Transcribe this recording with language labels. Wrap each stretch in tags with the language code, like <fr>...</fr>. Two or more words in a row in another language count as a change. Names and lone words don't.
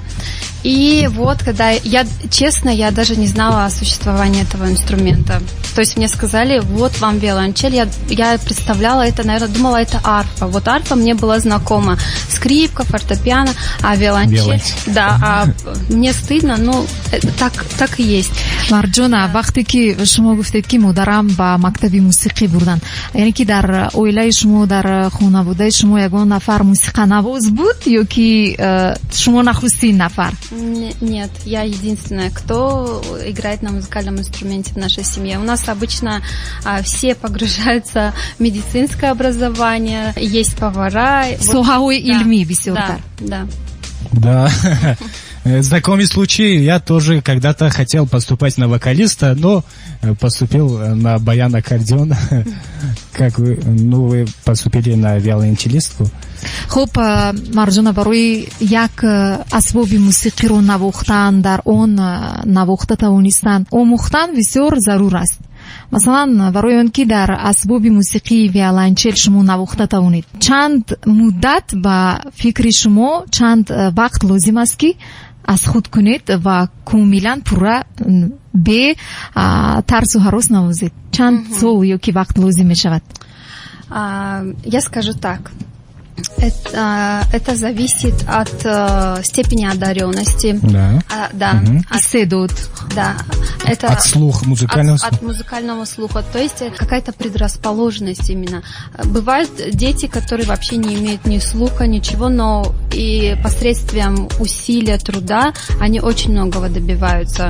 <ru>И вот, когда я даже не знала о существовании этого инструмента. То есть мне сказали, вот вам виолончель. Я представляла это, наверное, думала, это арфа. Вот арфа мне была знакома. Скрипка, фортепиано, а виолончель. Да, мне стыдно, но так и есть.</ru> <tg>Марджона, вақте ки шумо гуфтед ки модарам ба мактаби мусиқӣ бурдан, яъне ки дар оилаи шумо, дар хонаводаи шумо ягон нафар мусиқанавоз буд ё ки шумо нахустин нафар?</tg> <ru>Нет, я единственная, кто играет на музыкальном инструменте в нашей семье. У нас обычно все погружаются в медицинское образование, есть повара.</ru> <tg>Соҳаҳои илмӣ бисёртар.</tg> <ru>Да. Да. Знакомый случай, я тоже когда-то хотел поступать на вокалиста, но поступил на баян-аккордеон. Как вы, вы поступили на виолончелистку?</ru> <tg>хуб марҷона барои як асбоби мусиқиро навохтан дар он навохта тавонистан омӯхтан бисёр зарур аст. Масалан барои он ки дар асбоби мусиқии виолончел шумо навохта тавонед, чанд муддат ба фикри шумо, чанд вақт лозим аст ки аз худ кунед ва комилан пурра бе тарсу ҳарос навозед? Чанд сол ёки вақт лозим мешавад?</tg> <ru>Я скажу так. Это зависит от степени одаренности. Да. Да. От, да. Это от слуха, музыкального слуха. От музыкального слуха. То есть какая-то предрасположенность именно. Бывают дети, которые вообще не имеют ни слуха, ничего, но и посредством усилия, труда они очень многого добиваются.</ru>